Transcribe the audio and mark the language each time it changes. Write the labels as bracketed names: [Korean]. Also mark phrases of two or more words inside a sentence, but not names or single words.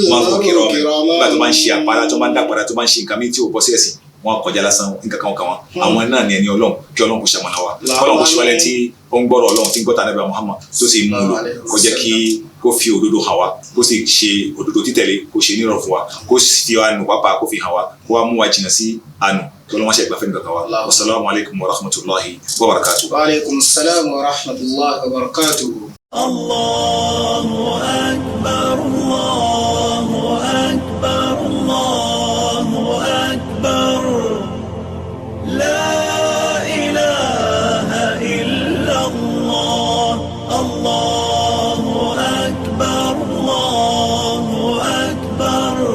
[Yoruba] wọn kò kírọ nígbà tó máa ń ṣe àpárá tó máa ń dàpárá tó máa ń ṣe nǹkan míì tí ò bọ́ sí ẹ̀sìn wọn kọjá lásán nǹkan kan wọn àwọn náà ní ẹni ọlọ́run kí ọlọ́run kò ṣàmọ̀nà wa ọlọ́run kò ṣe wálé tí ó ń gbọ́rọ̀ ọlọ́run tí ń gbọ́ta Ànábì Muhammad tó sì mú un lò kó jẹ́ kí kó fi òdodo hàn wá kó sì ṣe òdodo títẹ̀lé kó ṣe nírọ̀ fún wa kó fi àánú pápá kó fi hàn wá kó wá mú wa jìnnà sí àánú kí ọlọ́run ṣe ìgbàfẹ́ nǹkan kan wa [Arabic] والسلام عليكم ورحمة الله وبركاته. وعليكم السلام ورحمة الله وبركاته. الله أكبر، الله أكبر، الله أكبر. لا إله إلا الله. الله أكبر، الله أكبر.